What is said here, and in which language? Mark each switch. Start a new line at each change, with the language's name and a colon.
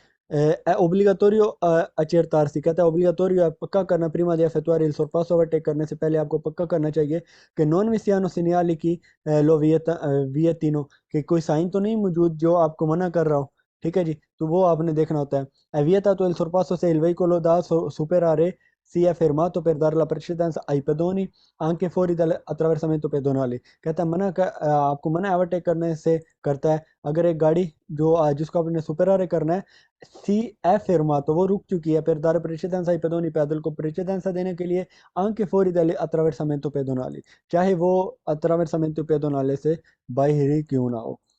Italian: È obbligatorio accertarsi,
Hindi: कहता है obligatorio है पक्का करना
Italian: prima di effettuare il sorpasso
Hindi: overtake करने से पहले आपको पक्का करना चाहिए कि
Italian: non vi siano segnali
Hindi: कि
Italian: lo vietino,
Hindi: कि कोई साइन तो नहीं मौजूद जो आपको मना कर रहा हो। ठीक है जी, तो वो आपने देखना होता है।
Italian: È vietato il sorpasso se il veicolo da superare sia fermato per dare la precedenza ai pedoni anche fuori dall'attraversamento pedonale।
Hindi: कहता है आपको मना ओवरटेक करने से करता है अगर एक गाड़ी जो जिसको आपने सुपेरारे करना है सी ए फिरमा तो वो रुक चुकी है
Italian: per dare precedenza ai pedoni,
Hindi: पैदल को precedenza देने के लिए
Italian: anche fuori dall'attraversamento pedonale,
Hindi: चाहे वो attraversamento pedonale से बाहरी क्यों ना हो।